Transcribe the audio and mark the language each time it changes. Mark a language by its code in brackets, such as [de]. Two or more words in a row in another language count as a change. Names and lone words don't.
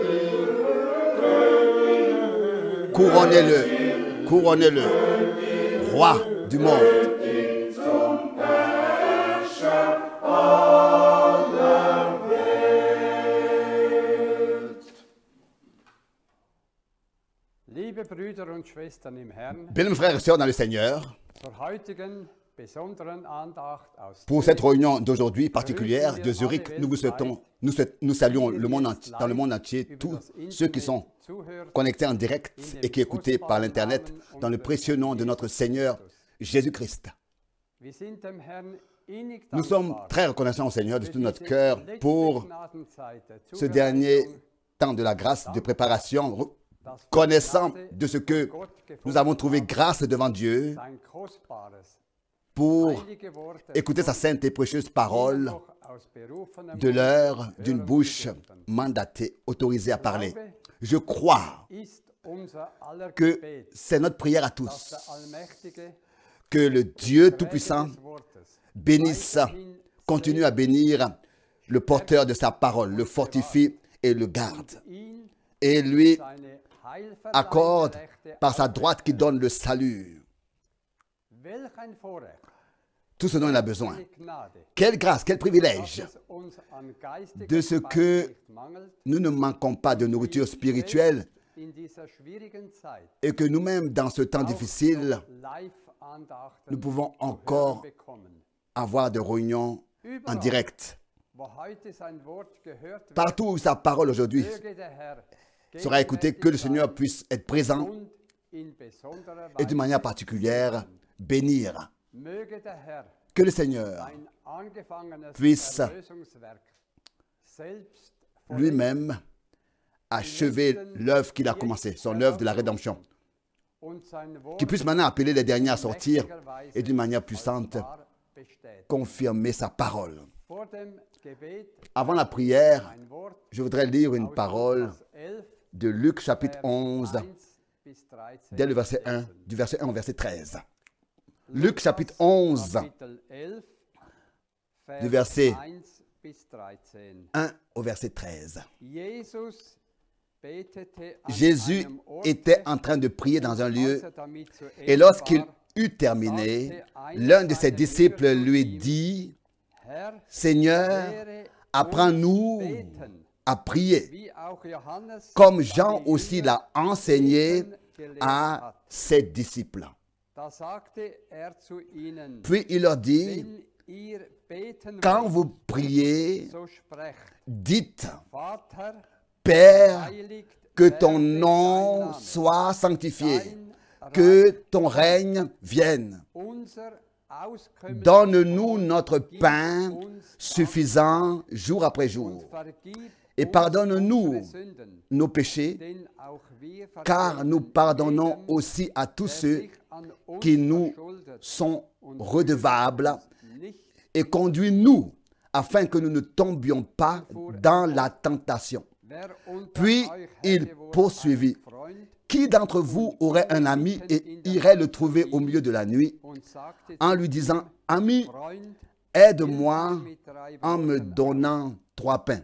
[fr] Couronnez-le, couronnez-le, roi du monde. [de] Liebe Brüder und Schwestern im Herrn, [fr] Bien, frères et sœurs dans le Seigneur, [de] zur heutigen besonderen Andacht aus [fr] pour cette réunion d'aujourd'hui particulière de Zurich, nous vous souhaitons, nous saluons le monde entier, dans le monde entier tous ceux qui sont connectés en direct et qui écoutent par l'Internet dans le précieux nom de notre Seigneur Jésus-Christ. [de] Wir sind dem Herrn innig [fr] Nous sommes [de] dankbar [fr] très reconnaissants au Seigneur de [de] für [fr] tout notre [de] diese [fr] cœur [de] letzte [fr] pour [de] Gnadenzeit der [fr] ce dernier [de] Zubereitung, [fr] temps de la grâce, de préparation, [de] das wir [fr] connaissant [de] Gnade [fr] de ce que [de] vor Gott [fr] nous [de] gefunden [fr] avons trouvé [de] haben, [fr] grâce devant Dieu [de] sein kostbares, [fr] pour [de] heilige Wort [fr] écouter sa sainte et précieuse parole [de] noch aus berufenem [fr] de [de] Mund [fr] l'heure d'une [de] hören [fr] bouche [de] zu dürfen. [fr] mandatée, autorisée à parler. Je crois [de] Ist unser aller [fr] que [de] Gebet, [fr] c'est notre prière à [de] dass [fr] tous, [de] der allmächtige [fr] que le Dieu [de] Träger [fr] Tout-Puissant [de] des Wortes [fr] bénisse, [de] weiterhin [fr] continue à bénir le porteur de sa parole, le fortifie et le garde. [de] ihn [fr] Et lui [de] seine [fr] accorde [de] Heilverleihende [fr] par sa droite qui donne le salut [de] Welch ein Vorrecht, [fr] tout ce dont il a besoin. [de] eine Gnade, [fr] Quelle grâce, quel [de] dass [fr] privilège [de] es uns an geistiger [fr] de ce que [de] Speise nicht mangelt, [fr] nous ne manquons pas de nourriture spirituelle [de] in dieser schwierigen Zeit [fr] et que nous-mêmes, dans ce temps [de] auch [fr] difficile, [de] noch Live-Andachten [fr] nous pouvons [de] zu hören [fr] encore [de] bekommen. [fr] avoir des réunions en [de] Überall, [fr] direct. [de] wo heute sein Wort gehört wird, [fr] Partout où sa parole aujourd'hui [de] möge der Herr [fr] sera écoutée, que le [de] gegenwärtig [fr] Seigneur [de] sein [fr] puisse être présent [de] und in besonderer [fr] et d'une [de] Weise [fr] manière particulière bénir. [de] möge der Herr [fr] Que le Seigneur [de] sein angefangenes [fr] puisse [de] Erlösungswerk selbst [fr] lui-même achever l'œuvre qu'il a commencée, son œuvre de la rédemption. [de] und sein Wort [fr] Qu'il puisse maintenant appeler les derniers à sortir [de] mächtiger Weise [fr] et d'une manière [de] als [fr] puissante [de] wahr bestätigen. [fr] confirmer sa parole. [de] Vor dem Gebet [fr] Avant la prière, [de] ein Wort [fr] je voudrais lire une [de] aus [fr] parole [de] Lukas 11, [fr] de Luc chapitre 11, [de] 1 bis 13 [fr] dès le verset 1, [de] lesen. [fr] du verset 1 au verset 13. Luc chapitre 11, [de] Kapitel 11, [fr] du verset [de] 1 bis 13. [fr] 1 au verset 13. [de] Jesus betete an [fr] Jésus [de] einem Orte, [fr] était en train de prier dans un lieu [de] als damit zu [fr] et [de] Ende [fr] lorsqu'il [de] war, [fr] eut terminé, l'un de ses disciples lui dit, [de] Herr, [fr] Seigneur, [de] lehre [fr] apprends-nous [de] uns beten, [fr] à prier, [de] wie auch Johannes [fr] comme Jean [de] seine [fr] aussi [de] Jünger [fr] l'a enseigné [de] beten gelehrt [fr] à [de] hat. [fr] ses disciples. [de] Da sagte er zu ihnen, [fr] Puis il leur dit, [de] wenn ihr beten [fr] quand [de] wollt, [fr] vous priez, [de] so sprecht, [fr] dites, [de] Vater, [fr] Père, [de] heiligt [fr] que [de] werde [fr] ton [de] dein [fr] nom [de] Name, [fr] soit sanctifié, [de] dein [fr] que [de] Reich [fr] ton règne vienne. [de] unser auskömmliches [fr] Donne-nous [de] Brot, [fr] notre [de] gib [fr] pain [de] uns [fr] suffisant jour après [de] und [fr] jour. [de] vergib [fr] Et [de] uns [fr] pardonne-nous [de] unsere Sünden, [fr] nos péchés, [de] denn auch wir [fr] car nous [de] vergeben [fr] pardonnons [de] jedem, [fr] aussi à tous [de] der [fr] ceux [de] sich an uns [fr] qui nous [de] verschuldet, [fr] sont [de] und [fr] redevables, [de] nicht [fr] et conduis-nous afin que nous ne tombions pas dans la tentation. Puis il poursuivit. Qui d'entre vous aurait un ami et irait le trouver au milieu de la nuit en lui disant, « Ami, aide-moi en me donnant 3 pains.